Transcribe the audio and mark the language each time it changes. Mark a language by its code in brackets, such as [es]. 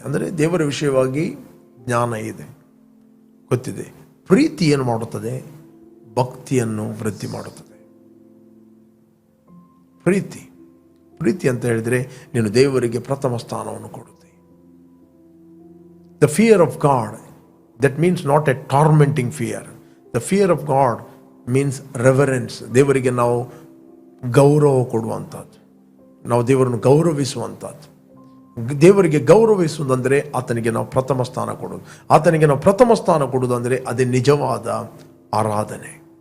[kn] ಅಂದರೆ ದೇವರ ವಿಷಯವಾಗಿ ಜ್ಞಾನ ಇದೆ, ಗೊತ್ತಿದೆ. ಪ್ರೀತಿ ಏನು ಮಾಡುತ್ತದೆ? ಭಕ್ತಿಯನ್ನು ವೃದ್ಧಿ ಮಾಡುತ್ತದೆ. ಪ್ರೀತಿ ಅಂತ ಹೇಳಿದರೆ ನೀನು ದೇವರಿಗೆ ಪ್ರಥಮ ಸ್ಥಾನವನ್ನು ಕೊಡುತ್ತೆ. [en] The fear of God, that means not a tormenting fear. The fear of God means reverence. [kn] ದೇವರಿಗೆ ನಾವು ಗೌರವ ಕೊಡುವಂಥದ್ದು, ನಾವು ದೇವರನ್ನು ಗೌರವಿಸುವಂಥದ್ದು. ದೇವರಿಗೆ ಗೌರವಿಸುವುದಂದರೆ ಆತನಿಗೆ ನಾವು ಪ್ರಥಮ ಸ್ಥಾನ ಕೊಡೋದು. ಆತನಿಗೆ ನಾವು ಪ್ರಥಮ ಸ್ಥಾನ ಕೊಡುವುದಂದರೆ ಅದೇ ನಿಜವಾದ ಆರಾಧನೆ.